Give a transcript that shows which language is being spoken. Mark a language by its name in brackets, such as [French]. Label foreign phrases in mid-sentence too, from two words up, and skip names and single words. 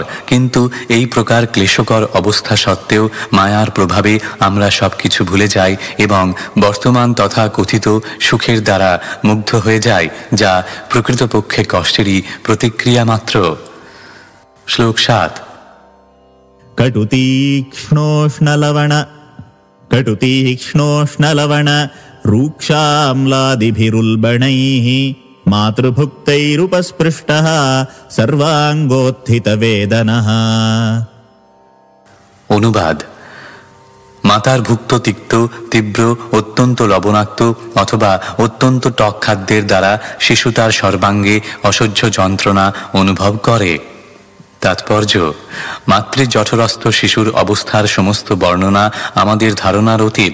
[Bangla] কিন্তু এই প্রকার ক্লেশকর অবস্থা সত্ত্বেও মায়ার প্রভাবে আমরা সবকিছু ভুলে যাই এবং বর্তমান তথা কথিত সুখের দ্বারা মুগ্ধ হয়ে যাই, যা প্রকৃতপক্ষে কষ্টেরই প্রতিক্রিয়া মাত্র। শ্লোক 7। [Sanskrit] कटुतीक्ष्णोष्णलवण रूक्षाम्लादिभिरुल्बणैः मातृभुक्तैरुपस्पृष्टः सर्वाङ्गोत्थितवेदनः। [Bangla] অনুবাদ: মাতার ভুক্ত তিক্ত তীব্র অত্যন্ত লবণাক্ত অথবা অত্যন্ত টক খাদ্যের দ্বারা শিশু তার সর্বাঙ্গে অসহ্য যন্ত্রণা অনুভব করে। তাৎপর্য: মাতৃজঠরস্থ শিশুর অবস্থার সমস্ত বর্ণনা আমাদের ধারণার অতীত।